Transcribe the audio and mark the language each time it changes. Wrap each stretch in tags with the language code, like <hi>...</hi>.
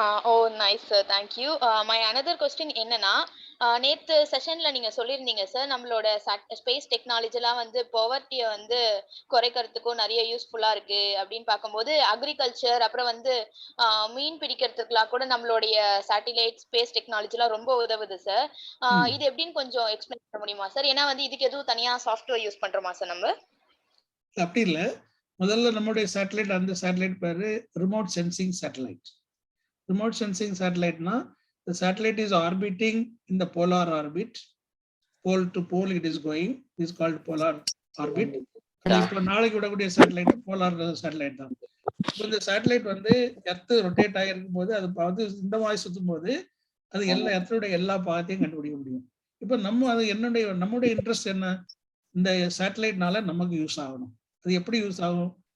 <ta>O nice sir, thank you. My another question என்னன்னா, நேத்து செஷன்ல நீங்க சொல்லியிருந்தீங்க சார், நம்மளோட ஸ்பேஸ் டெக்னாலஜிலாம் வந்து பொவர்ட்டியை வந்து குறைக்கிறதுக்கும் நிறைய யூஸ்ஃபுல்லா இருக்கு அப்படின்னு பார்க்கும்போது அக்ரிகல்ச்சர் அப்புறம் வந்து மீன் பிடிக்கிறதுக்குலாம் கூட நம்மளுடைய சேட்டிலைட் ஸ்பேஸ் டெக்னாலஜிலாம் ரொம்ப உதவுது சார். இது எப்படின்னு கொஞ்சம் எக்ஸ்பிளைன் பண்ண முடியுமா சார்? ஏன்னா வந்து இதுக்கு எதுவும் தனியா சாஃப்ட்வேர் யூஸ் பண்றோமா சார் நம்ம? அப்படி இல்லை, முதல்ல நம்முடைய சேட்டலைட், அந்த சேட்டலைட் பேரு remote sensing satellite.</ta> <en>Remote sensing சேட்டலைட்னா the satellite is orbiting in the polar orbit, pole to pole it is going, it is called polar orbit.</en> <ta>இப்போ நாளைக்கு விடக்கூடிய சேட்டலைட் போலார் சேட்டலைட் தான். இப்போ இந்த சேட்டலைட் வந்து எர்த் ரொட்டேட் ஆகிருக்கும் போது அது வந்து இந்த மாதிரி சுற்றும் போது அது எல்லா எர்த்தோட எல்லா பாகத்தையும் கண்டுபிடிக்க முடியும். இப்போ நம்ம அது நம்முடைய இன்ட்ரெஸ்ட் என்ன, இந்த சேட்டலைட்னால நமக்கு யூஸ் ஆகணும். அது எப்படி யூஸ் ஆகும்?</ta>